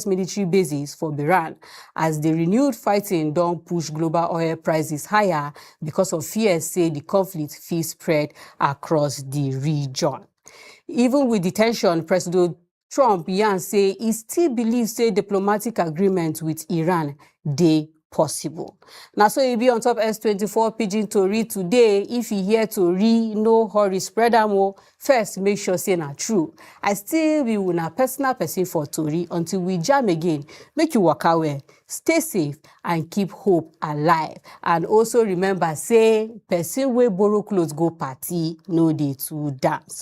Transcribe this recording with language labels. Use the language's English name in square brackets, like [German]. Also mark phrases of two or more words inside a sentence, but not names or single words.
[Nigerian Pidgin] military bases for Iran as the renewed fighting don't push global oil prices higher because of fears say the conflict will spread across the region. Even with the tension, President Trump yan say he still believes say diplomatic agreement with Iran they possible. Now, so you be on top S24 Pidgin Tori today. If you hear Tori, no hurry, spread them all. First, make sure say na true. I still be una personal person for Tori until we jam again. Make you walk away, stay safe, and keep hope alive. And also remember, say, person wey borrow clothes go party, no dey to dance.